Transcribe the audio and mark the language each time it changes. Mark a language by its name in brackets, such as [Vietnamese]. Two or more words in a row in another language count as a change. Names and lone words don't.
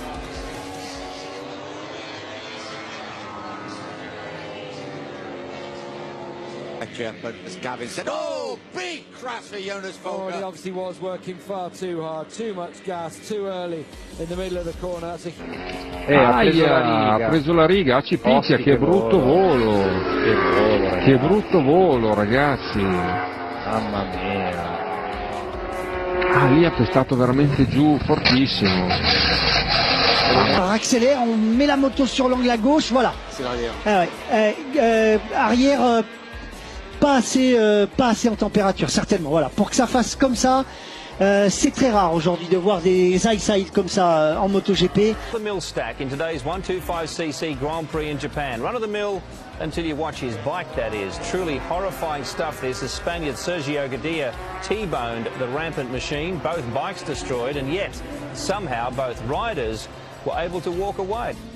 [English] But as Gavin said, oh, big crash for Jonas Volker. Oh, he obviously was working far too hard, too much gas, too early in the middle of the corner. That's [Italian] ha preso la riga, ci picchia, che brutto volo. Che brutto volo, ragazzi. Mamma mia. Ah, lì ha pestato veramente giù, fortissimo. [French] Accélère, on met la moto sur l'angle à gauche, voilà. C'est l'arrière. Ah ouais. Arrière, pas assez en température, certainement. Voilà, pour que ça fasse comme ça, c'est très rare aujourd'hui de voir des high-side comme ça en MotoGP. [English] The mill stack in today's 125cc Grand Prix in Japan. Run of the mill until you watch his bike, that is. Truly horrifying stuff this, as Spaniard Sergio Garcia T-boned the rampant machine, both bikes destroyed, and yet somehow both riders were able to walk away.